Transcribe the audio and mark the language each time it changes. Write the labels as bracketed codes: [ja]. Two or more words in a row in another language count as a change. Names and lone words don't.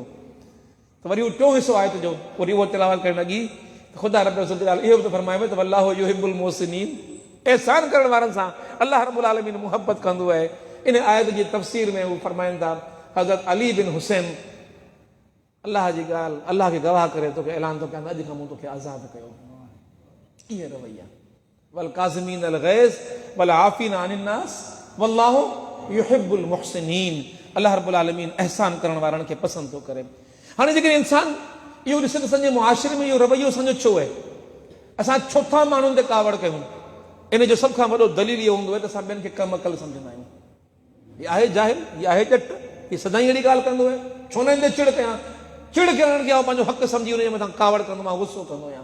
[sd] त वरी उहो टियों हिसो आयत जो वरी उहो तिलावत करणु लॻी त ख़ुदा रब इहो बि त फरमायो त [ar] والله يحب المحسنين, [sd] एहसान करण वारनि सां [ar] الله رب العالمين [sd] मुहबत कंदो आहे। इन आयत जी तफ़सीर में हू फरमाइनि था हज़रत अली बिन हुसैन, अल्लाह जी ॻाल्हि अल्लाह खे गवाह करे तोखे ऐलान थो कयां, अॼु खां मूं तोखे आज़ादु कयो। इहे रवैया [ar] والكاظمين الغيظ والعافين عن الناس والله يحب المحسنين الله رب العالمين [sd] एहसान करण वारनि खे पसंदि थो करे। हाणे जेकॾहिं इंसान इहो ॾिसे त असांजे मुआशिरे में इहो रवैयो असांजो छो आहे, असां छो था माण्हुनि ते कावड़ कयूं? इन जो सभ खां वॾो दलील इहो हूंदो आहे त असां ॿियनि खे कम अकल सम्झंदा आहियूं। हीअ आहे जाहिल, हीअ आहे ॼट, हीअ सदाईं अहिड़ी ॻाल्हि कंदो आहे, छो न इन ते चिड़ कयां, चिड़ करण खे पंहिंजो हक़ सम्झी हुनजे मथां कावड़ कंदो, मां गुस्सो कंदो आहियां।